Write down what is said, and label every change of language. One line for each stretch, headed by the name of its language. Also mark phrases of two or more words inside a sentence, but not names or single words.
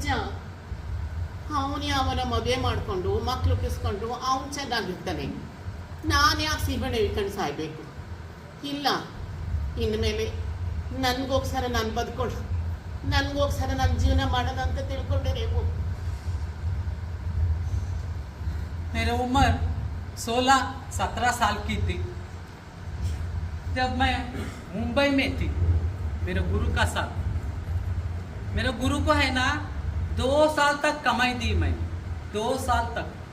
Kannada: ಅವನೇ ಅವನ ಮದುವೆ ಮಾಡಿಕೊಂಡು ಮಕ್ಕಳು ಕಿಸ್ಕೊಂಡು ಅವನು ಚೆನ್ನಾಗಿರ್ತಾನೆ. ನಾನು ಯಾಕೆ ಸೀಮೆಣ್ಣೆ ಇಟ್ಕೊಂಡು ಸಾಯ್ಬೇಕು? ಇಲ್ಲ, ಇನ್ಮೇಲೆ ನನಗೋಸ್ಕರ ನಾನು ಬದುಕೊಂಡು, ನನಗೋಸ್ಕರ ನನ್ನ ಜೀವನ ಮಾಡೋಣ ಅಂತ ತಿಳ್ಕೊಂಡೆ ನೀವು.
Hindi: मेरी उम्र 16-17 साल की थी जब मैं मुंबई में थी मेरे गुरु का साथ. मेरे गुरु को है ना 2 साल तक कमाई दी मैं, 2 साल तक.